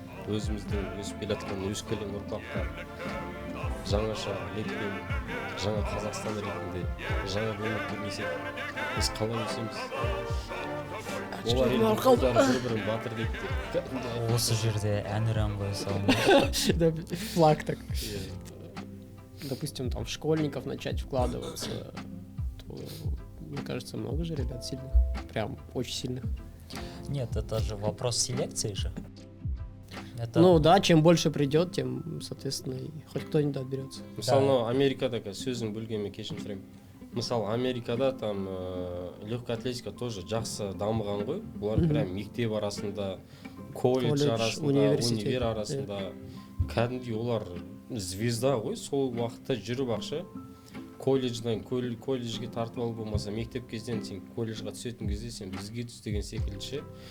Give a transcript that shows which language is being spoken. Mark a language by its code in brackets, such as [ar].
[kk] Өзіміздің өсіп келе жатқан өскелең ұрпаққа жаңаша леппен, жаңа Қазақстан ретінде, жаңа өмір көрмесек, біз қалай өсеміз? Олар елдің қыздары бір-бірін батыр дейді. Осы жерде әнұран қоя салыңыз. [ru] Да, флаг так. Допустим, там в школьников начать вкладываться, то, мне кажется, много же ребят сильных. Прям очень сильных. Нет, это же вопрос селекции же. Это... Ну да, чем больше придет, тем, соответственно, и хоть кто-нибудь отберется. [kk] Мысалы, мынау Америкада сөзін бөлгенмен кешірім сұраймын. Мысалы, Америкада [ru] там легкая атлетика тоже [kk] жақсы дамыған ғой. Бұлар прям мектеп арасында, колледж арасында, универ арасында кәдімгідей олар звезда ғой, сол уақытта жүріп ақша колледжден колледжге тартып алып болмаса мектеп кезден сен колледжға түсетін кезде сен бізге түс деген секілді ше.